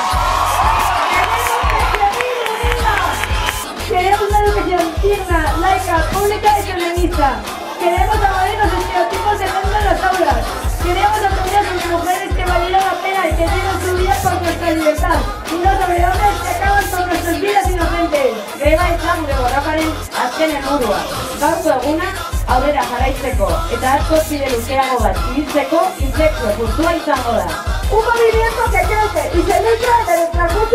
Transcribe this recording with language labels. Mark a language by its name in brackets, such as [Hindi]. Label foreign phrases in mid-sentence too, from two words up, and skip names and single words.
[Spanish] Queremos una educación digna, laica, pública y feminista. Queremos abolir los estereotipos de género en las aulas. Queremos aprender sobre mujeres que valieron la pena y que dieron su vida por nuestra libertad. Y no sobre hombres que acaban con nuestras vidas inocentes. [Basque] Greba izan gure borrokaren azken helburua. Gaurko eguna aurrera jarraitzeko eta asko bide luzeago bat ibiltzeko inflexio puntua izango da. [Spanish] Un movimiento que crece y se nutre de nuestra